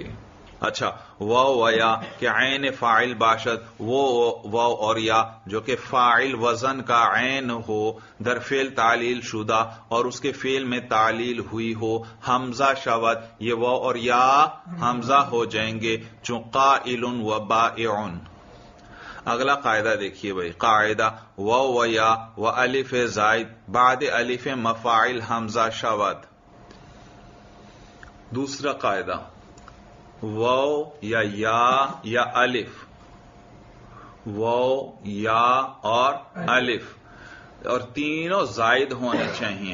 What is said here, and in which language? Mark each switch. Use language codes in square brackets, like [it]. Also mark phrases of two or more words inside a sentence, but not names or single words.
[ur] اچھا، [fa] واو و یا کہ عین فاعل باشد، [ur] وہ واو اور یا جو کہ فاعل وزن کا عین ہو، [fa] در فعل تعلیل شدہ [ur] اور اس کے فعل میں تعلیل ہوئی ہو، [fa] حمزہ شود، [ur] یہ واو اور یا حمزہ ہو جائیں گے، [fa] چون قائل و بائع. [ur] اگلا قاعدہ دیکھیے بھائی. [fa] قاعدہ واو و یا و الف زائد بعد الف مفاعل حمزہ شود. [ur] دوسرا قاعدہ واو یا الف، واو یا اور الف، اور تینوں زائد ہونے چاہیے.